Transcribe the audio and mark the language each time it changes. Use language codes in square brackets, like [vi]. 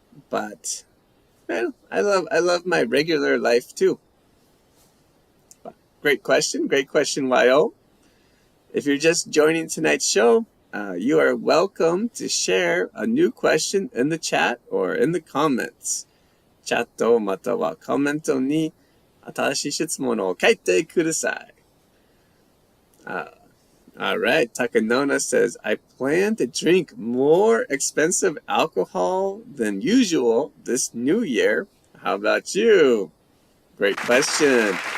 [en] But well, I love my regular life too. Great question, YO. If you're just joining tonight's show, you are welcome to share a new question in the chat or in the comments. [ja] チャットまたはコメントに新しい質問を書いてください。 [en] All right, Takanona says, I plan to drink more expensive alcohol than usual this new year. How about you? Great question.